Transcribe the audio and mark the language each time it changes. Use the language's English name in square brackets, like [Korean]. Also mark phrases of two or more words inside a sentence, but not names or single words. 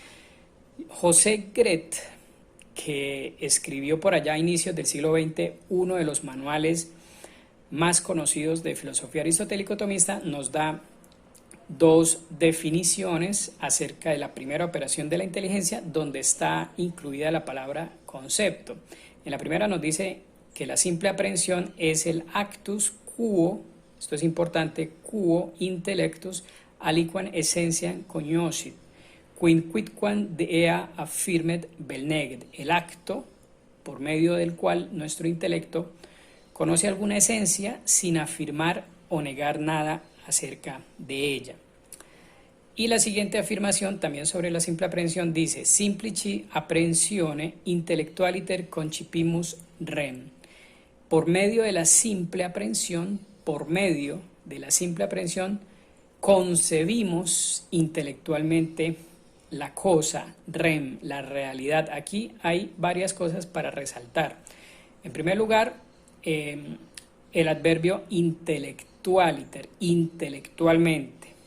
[Spanish] José Gret, que escribió por allá a inicios del siglo XX uno de los manuales más conocidos de filosofía aristotélico-tomista, nos da dos definiciones acerca de la primera operación de la inteligencia, donde está incluida la palabra concepto. En la primera nos dice que la simple aprehensión es el [Latin] actus quo, [Spanish] esto es importante, [Latin] quo intellectus aliquam essentiam cognoscit, quidquam ea affirmet vel neget, [Spanish] el acto por medio del cual nuestro intelecto conoce alguna esencia sin afirmar o negar nada acerca de ella. Y la siguiente afirmación, también sobre la simple aprehensión, dice: [Latin] simplici apprehentione intellectualiter concipimus rem. [Spanish] Por medio de la simple aprehensión, concebimos intelectualmente la cosa, rem, la realidad. Aquí hay varias cosas para resaltar. En primer lugar, el adverbio intellectualiter, intelectualmente.